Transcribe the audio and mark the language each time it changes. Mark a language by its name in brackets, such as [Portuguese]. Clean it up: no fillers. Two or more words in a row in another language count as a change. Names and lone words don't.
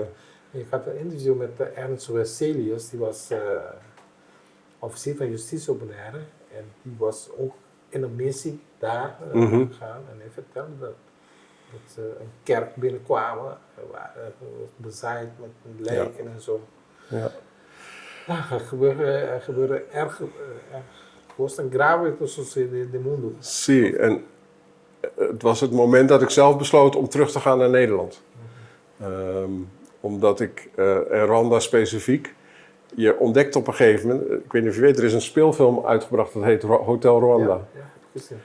[Dutch] Ik had een interview met Ernst Wesselius, die was officier van justitie op Bonaire. En die was ook in een missie daar gegaan. En hij vertelde dat ze een kerk binnenkwamen, waren bezaaid met lijken en zo. Ja. Ja, er gebeuren erg [Spanish] cosas graves [Dutch] in de mundo. Zie, en het was het moment dat ik zelf besloot om terug te gaan naar Nederland. Omdat ik, in Rwanda specifiek, je ontdekt op een gegeven moment, ik weet niet of je weet, er is een speelfilm uitgebracht, dat heet Hotel Rwanda. Ja, heb ik gezien.